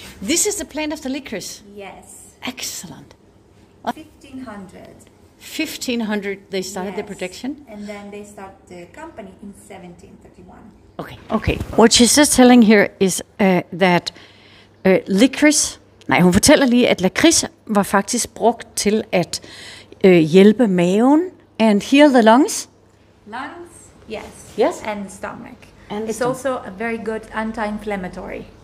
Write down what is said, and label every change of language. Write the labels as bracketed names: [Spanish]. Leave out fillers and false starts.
[English] This is the plant of the licorice? Yes. Excellent. 1500. 1500 they started the production? And then they start the company in 1731. Okay. What she's just telling here is that licorice... [Danish] Nej, hun fortæller lige, at lakrids var faktisk brugt til at hjælpe maven [English] and heal the lungs. Lungs, yes. Yes. And the stomach. And it's also a very good anti-inflammatory.